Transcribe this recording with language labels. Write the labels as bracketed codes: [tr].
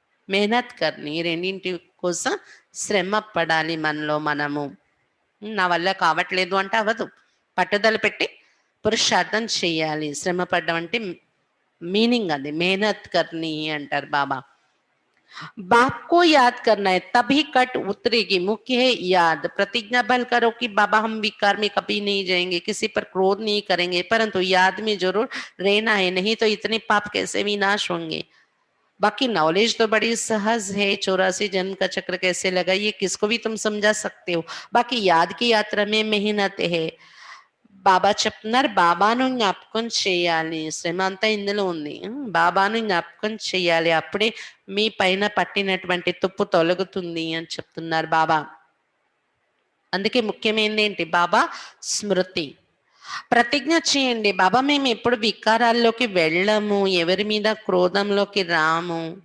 [hi] మెహనత్ కర్ని, [te] రెండింటి కోసం శ్రమ పడాలి మనలో మనము. నా వల్ల కావట్లేదు అంటే అవ్వదు, పట్టుదల పెట్టి పురుషార్థం చేయాలి. శ్రమ పడ్డం అంటే మీనింగ్ అది, [hi] మెహనత్ కర్ని [te] అంటారు బాబా. [hi] बाप को याद करना है तभी कट उतरेगी, मुख्य है याद. प्रतिज्ञा बल करो कि बाबा हम विकार में कभी नहीं जाएंगे, किसी पर क्रोध नहीं करेंगे, परंतु याद में जरूर रहना है, नहीं तो इतने पाप कैसे विनाश होंगे. बाकी नॉलेज तो बड़ी सहज है, 84 जन्म का चक्र कैसे लगा ये किसको भी तुम समझा सकते हो. बाकी याद की यात्रा में मेहनत है. [te] బాబా చెప్తున్నారు, బాబాను జ్ఞాపకం చేయాలి, శ్రమ అంతా ఇందులో ఉంది, బాబాను జ్ఞాపకం చేయాలి, అప్పుడే మీ పైన పట్టినటువంటి తుప్పు తొలగుతుంది అని చెప్తున్నారు బాబా. అందుకే ముఖ్యమైనది ఏంటి, బాబా స్మృతి. ప్రతిజ్ఞ చేయండి, బాబా మేము ఎప్పుడు వికారాల్లోకి వెళ్ళము, ఎవరి మీద క్రోధంలోకి రాము.